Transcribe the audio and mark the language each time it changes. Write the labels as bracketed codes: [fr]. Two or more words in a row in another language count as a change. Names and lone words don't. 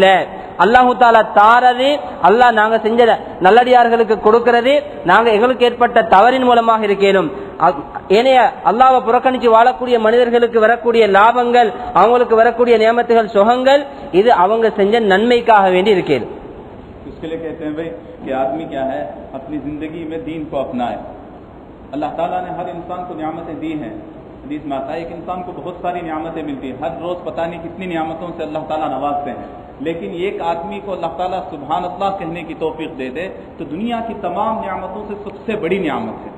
[ar] الله تعالى [ta] தாரது, அல்லாஹ் நாங்க செஞ்ச நல்லடியார்களுக்கு கொடுக்கிறது, நாங்க எங்களுக்கு ஏற்பட்ட தவறின் மூலமாக இருக்கேனும். ஏனைய அல்லாஹ்வை புறக்கணிச்சு வாழக்கூடிய மனிதர்களுக்கு வரக்கூடிய லாபங்கள், அவங்களுக்கு வரக்கூடிய நியமத்துகள், சுகங்கள், இது அவங்க செஞ்ச நன்மைக்காக வேண்டி இருக்கேனும். [hi] उसके लिए कहते हैं भाई कि आदमी क्या है अपनी जिंदगी में दीन को अपनाए। [ar] الله تعالى [hi] ने हर इंसान को नियामतें दी हैं। हदीस में आता है एक इंसान को बहुत सारी नियामतें मिलती हैं, हर रोज पता नहीं कितनी नियामतों से [ar] الله تعالى [hi] नवाजते हैं, लेकिन एक आदमी को [ar] الله تعالى سبحان الله [hi] कहने की तौफीक दे दे तो दुनिया की तमाम नियामतों से सबसे बड़ी नियामत है।